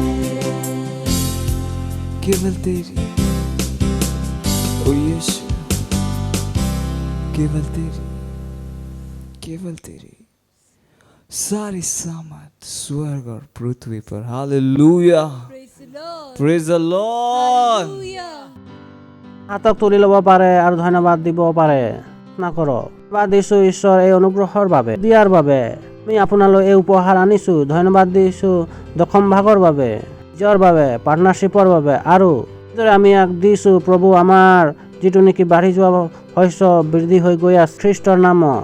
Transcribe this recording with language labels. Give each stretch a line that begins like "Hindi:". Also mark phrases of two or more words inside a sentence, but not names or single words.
Hindi: केवल तेरी, ओ यीशु केवल तेरी, केवल तेरी, सारी सामत स्वर्ग और पृथ्वी पर, हालेलुया,
English: Praise the Lord.
Assamese: হাতক তুলি ল'ব পাৰে আৰু ধন্যবাদ দিব পাৰে। প্ৰাৰ্থনা কৰক। ধন্যবাদ দিছোঁ ঈশ্বৰ এই অনুগ্ৰহৰ বাবে, দিয়াৰ বাবে। আমি আপোনালৈ এই উপহাৰ আনিছোঁ। ধন্যবাদ দিছোঁ দশম ভাগৰ বাবে, নিজৰ বাবে, পাৰ্টনাৰশ্বিপৰ বাবে আৰু যিদৰে আমি দিছোঁ প্ৰভু আমাৰ যিটো নেকি বাঢ়ি যোৱা শস্য বৃদ্ধি হৈ গৈ আছে খ্ৰীষ্টৰ নামত।